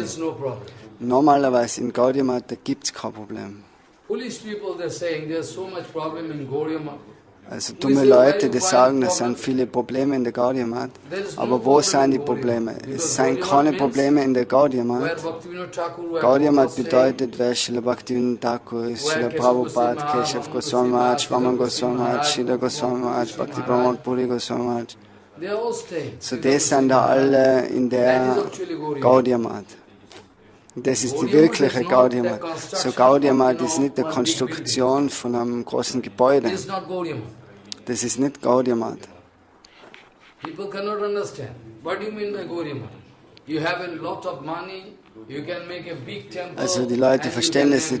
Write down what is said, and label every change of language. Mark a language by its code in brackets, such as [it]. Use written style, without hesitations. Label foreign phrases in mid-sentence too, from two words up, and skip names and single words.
[de] Normalerweise in Gaudiya Math gibt es kein Problem. Also dumme Leute, die sagen, es sind viele Probleme in der Gaudiya Math. Aber wo sind die Probleme? Es sind keine Probleme in der Gaudiya Math. Gaudiya Math bedeutet, wer Srila Bhaktivinoda Thakur ist, Srila Prabhupada, Keshav Goswami Maharaj, Vaman Goswami Maharaj, Sridhar Goswami Maharaj, Bhakti Pramod Puri Goswami Maharaj. So die sind da alle in der Gaudiya Math. Das ist die wirkliche Gaudiya Math. So Gaudiya Math ist nicht die Konstruktion von einem großen Gebäude. Das ist nicht Gaudiya Math. Also die Leute verstehen das nicht.